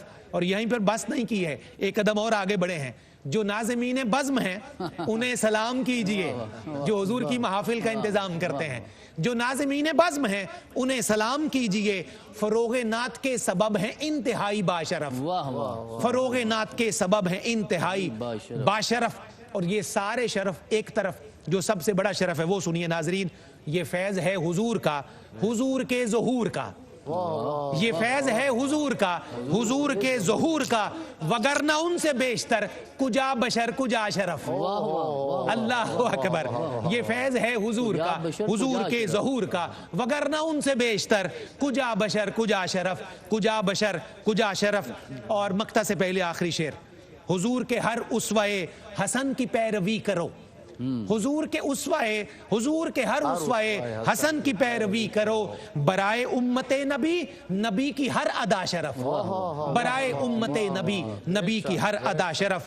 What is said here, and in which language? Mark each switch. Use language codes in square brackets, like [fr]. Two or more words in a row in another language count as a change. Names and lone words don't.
[ur] اور یہیں پر بس نہیں کی ہے، ایک قدم اور آگے بڑھے ہیں، جو ناظمین بزم ہیں انہیں سلام کیجئے، جو حضور کی محافل کا انتظام کرتے ہیں، جو ناظمین بزم ہیں انہیں سلام کیجئے، فروغ نعت کے سبب ہیں انتہائی باشرف، فروغ نعت کے سبب ہیں انتہائی باشرف۔ اور یہ سارے شرف ایک طرف جو سب سے بڑا شرف ہے وہ سنیے ناظرین، یہ فیض ہے حضور کا، حضور کے ظہور کا، یہ فیض ہے حضور کا، حضور کے ظہور کا، وگرنہ ان سے بیشتر کجا بشر کجا شرف۔ اللہ اکبر، یہ فیض ہے حضور کا، حضور کے ظہور کا، وگرنہ ان سے بیشتر کجا بشر کجا شرف، کجا بشر کجا شرف۔ اور مقطع سے پہلے آخری شعر، حضور کے ہر اسوہ حسن کی پیروی کرو، حضور کے اسوہ، حضور کے ہر اسوہ حسن کی پیروی کرو، برائے امت نبی، نبی کی ہر ادا شرف، برائے امت نبی، نبی کی ہر ادا شرف۔